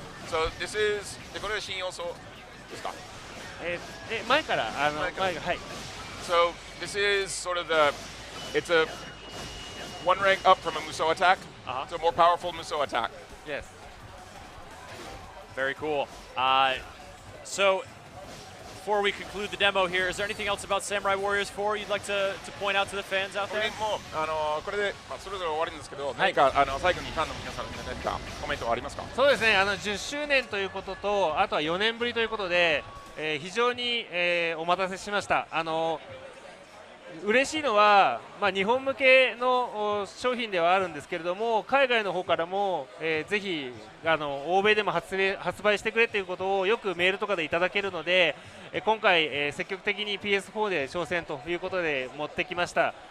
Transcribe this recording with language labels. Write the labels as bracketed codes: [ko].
[en] So this is [ja] これは新要素ですか？前からはい。 [en] So this is sort of it's a one rank up from a Musou attack. It's a more powerful Musou attack. Yes. Very cool. So, before we conclude the demo here, is there anything else about Samurai Warriors 4 you'd like to point out to the fans out [ja] これ [en] there? [ja] もこれでそれぞれ終わるんですけど、何か最後にファンの皆さんに何かコメントはありますか？そうですね、10周年ということと、あとは4年ぶりということで、非常に、お待たせしました。嬉しいのは、日本向けの商品ではあるんですけれども、海外の方からも、ぜひ欧米でも発売してくれということをよくメールとかでいただけるので、今回、積極的に PS4 で挑戦ということで持ってきました。